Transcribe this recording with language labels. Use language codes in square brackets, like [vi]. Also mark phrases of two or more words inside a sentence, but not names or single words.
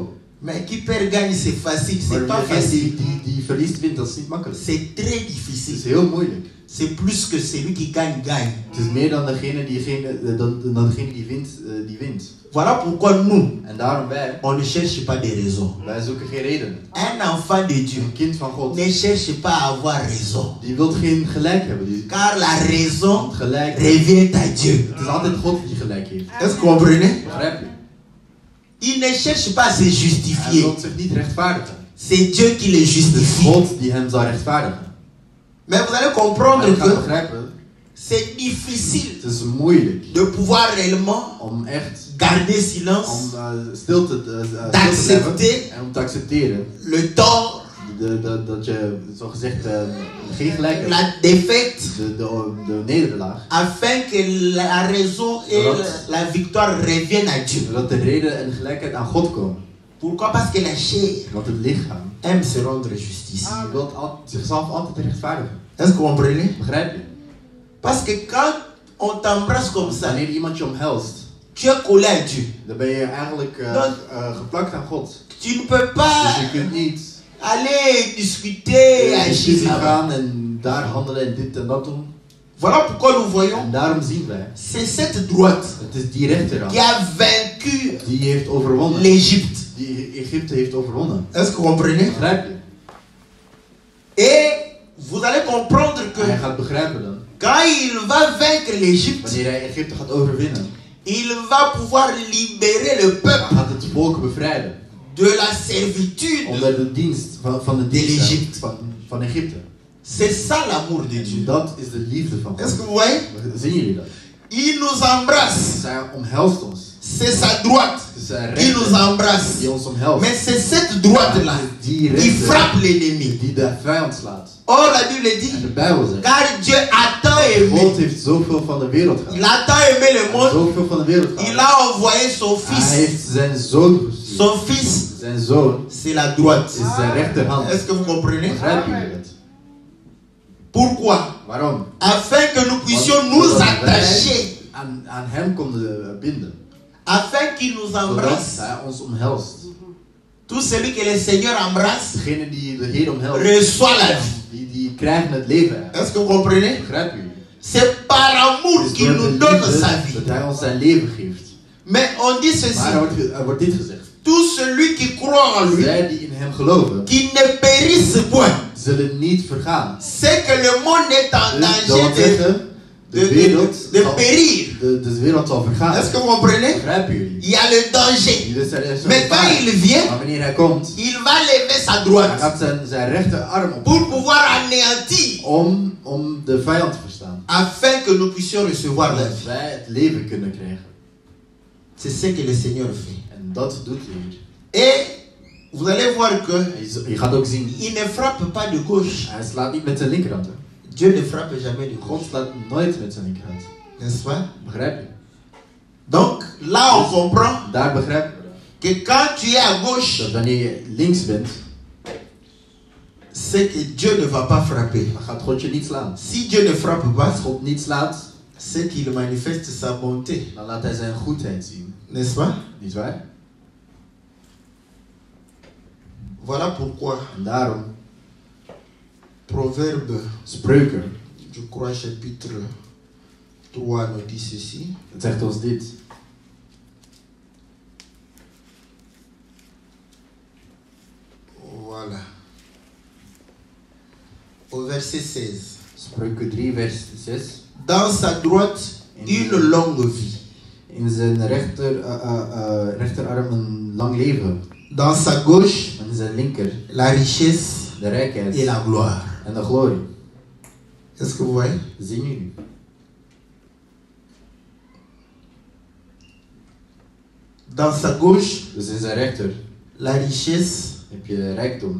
[fr] Mais qui perd gagne, c'est facile. C'est pas [nl] maar degene [fr] facile. [nl] die verliest wint, dat is niet makkelijk. [fr] C'est très [nl] Het is [fr] difficile. [nl] heel moeilijk. [fr] C'est plus que celui qui gagne, gagne. [nl] Het is meer dan degene die wint, die wint. [fr] Voilà pourquoi nous, [nl] En daarom wij [fr] on ne cherche pas des raisons. [nl] zoeken geen reden. [fr] Un enfant de Dieu [nl] Een kind van God, [fr] ne cherche pas à avoir raison. [nl] die wil geen gelijk hebben. Die [fr] Car la raison [nl] want gelijk, [fr] revient à Dieu. [nl] het is altijd God die gelijk heeft. [fr] Est-ce que vous comprenez? [nl] Begrijp je? [fr] Il ne cherche pas à se [nl] Hij [fr] justifier. [nl] wil zich niet rechtvaardigen. [fr] C'est Dieu qui le [nl] Het is [fr] justifie. [nl] God die hem zal rechtvaardigen. [fr] Mais vous allez [nl] Maar [fr] comprendre [nl] je gaat [fr] que [nl] begrijpen, [fr] c'est difficile [nl] het is moeilijk [fr] de pouvoir réellement [nl] om echt [fr] garder silence, [nl] om stil te blijven [fr] d'accepter [nl] en om te accepteren [fr] le tort, [nl] dat je zogezegd geen gelijk hebt. [fr] la défaite, [nl] De nederlaag. [fr] afin que la raison et la victoire reviennent à Dieu. [nl] Zodat de reden en de gelijkheid aan God komen. [fr] Pourquoi? Parce que la chair [nl] Want het lichaam [fr] aime se rendre justice. [nl] die wil zichzelf altijd rechtvaardigen. [fr] Est-ce que vous comprenez? [nl] Begrijp je? [fr] Parce que quand on t'embrasse comme ça, [nl] Wanneer iemand je omhelst, [fr] tu es collé à Dieu. [nl] dan ben je eigenlijk geplakt aan God. [fr] Tu ne peux pas [nl] Dus je kunt niet [fr] aller discuter, [nl] in [fr] agir [nl] discussie [fr] là-bas. [nl] gaan en daar handelen en dit en dat doen. [fr] Voilà pourquoi nous voyons, [nl] En daarom zien wij, [fr] c'est cette droite [nl] het is die rechterhand [fr] qui a vaincu [nl] die heeft overwonnen. [fr] l'Égypte. [nl] Die Egypte heeft overwonnen. [fr] Est-ce que vous comprenez? [nl] Begrijp je? [fr] Et vous allez comprendre que [nl] En hij gaat begrijpen dan, [fr] quand il va vaincre l'Égypte, [nl] wanneer hij Egypte gaat overwinnen, [fr] il va pouvoir libérer le [nl] dan [fr] peuple [nl] gaat het volk bevrijden. [fr] de la servitude. [nl] Onder de dienst van de dienst Egypte. van Egypte. [fr] C'est ça l'amour de Dieu. [nl] Dat is de liefde van [fr] Est-ce [nl] God. [fr] que vous voyez? [nl] Zien jullie dat? [fr] Il nous embrasse. [nl] Zij omhelst ons. [fr] C'est sa droite [nl] Het is zijn [fr] qui nous [nl] rechter [fr] embrasse. [nl] die ons omhelst. [fr] Mais c'est cette droite-là [nl] Die [fr] qui [nl] rechter [fr] frappe l'ennemi. [nl] die de vijand slaat. [fr] Or, la Bible [nl] En [fr] dit, [nl] de Bijbel zegt, [fr] car Dieu a tant aimé. [nl] God heeft zoveel van de wereld [fr] Il [nl] gehad. [fr] a tant aimé le monde. [nl] Zoveel van de wereld [fr] Il [nl] gehad. [fr] a envoyé son [nl] Hij [fr] fils. [nl] heeft zijn zoon gestuurd. [fr] Son fils, [nl] Zijn zoon [fr] c'est la droite. [nl] is zijn rechterhand. [fr] Est-ce que vous comprenez? [nl] Begrijpen jullie dat? [fr] Pourquoi? [nl] Waarom? [fr] Afin que nous puissions [nl] Want [fr] nous [nl] zodat wij [fr] attacher. [nl] aan hem konden binden. [fr] Afin qu'il nous [nl] Zodat [fr] embrasse. [nl] hij ons omhelst. [fr] Tout celui que le Seigneur embrasse [nl] Degene die de Heer omhelst, [fr] reçoit la vie. [nl] die krijgen het leven. [fr] Est-ce que vous comprenez? [nl] Begrijpen jullie? [fr] C'est par amour [nl] Het is [fr] qu'il [nl] door de [fr] nous donne [nl] liefde [fr] sa vie. [nl] dat hij ons zijn leven geeft. [fr] Mais on dit ceci. [nl] Maar er wordt dit gezegd. [fr] Tout celui qui croit en lui, [nl] Zij die in hem geloven, [fr] qui ne périsse point. [nl] zullen niet vergaan. [fr] C'est que le monde est en [nl] Dus dat wil [fr] danger [nl] zeggen, de wereld [fr] de [nl] zal [fr] périr. [nl] de wereld zal vergaan. [fr] Est-ce que vous comprenez? [nl] Begrijpen jullie? [fr] Il y a le danger. [nl] Dus er is zo'n [fr] Mais quand [nl] gevaar. [fr] il vient, [nl] Maar wanneer hij komt, [fr] il va lever sa [nl] hij [fr] droite [nl] gaat zijn rechterarm op [fr] pour pouvoir anéantir, [nl] om de vijand te verstaan. [fr] afin que nous puissions recevoir la [nl] Dat [fr] vie. [nl] wij het leven kunnen krijgen. [fr] C'est ce que le Seigneur fait. [nl] En dat doet hij hier. [fr] Et vous allez voir que [nl] Je gaat ook zien, [fr] il ne frappe pas de gauche. [nl] hij slaat niet met zijn linkerhand. Hè. [fr] Dieu ne frappe jamais de [nl] God [fr] gauche. [nl] slaat nooit met zijn linkerhand. [fr] N'est-ce pas? [nl] Begrijp je? [fr] Donc là, on comprend [nl] Daar begrijpen we dat. [fr] que quand tu es à gauche, [nl] Dat wanneer je links bent, [fr] c'est que Dieu ne va pas frapper. [nl] dan gaat God je niet slaan. [fr] Si Dieu ne frappe pas, [nl] Als God niet slaat, [fr] c'est qu'il manifeste sa bonté. [nl] dan laat hij zijn goedheid zien. [fr] N'est-ce pas? [nl] Niet waar? [fr] Voilà pourquoi [nl] En daarom, [fr] Proverbe, [nl] spreuken, [fr] je crois chapitre 3 nous dit ceci. [nl] het zegt ons dit. [fr] Voilà. Au verset 16. [nl] Spreuken 3 vers 6. [fr] Dans sa droite, une longue vie. [nl] In zijn rechterarm een lang leven. [fr] Dans sa gauche, [nl] En in zijn linker [fr] la richesse [nl] de rijkheid [fr] et la gloire. [nl] en de glorie. [fr] Est-ce que vous voyez? [nl] Zien jullie? [fr] Dans sa gauche, [nl] Dus in zijn rechter [fr] la richesse [nl] heb je rijkdom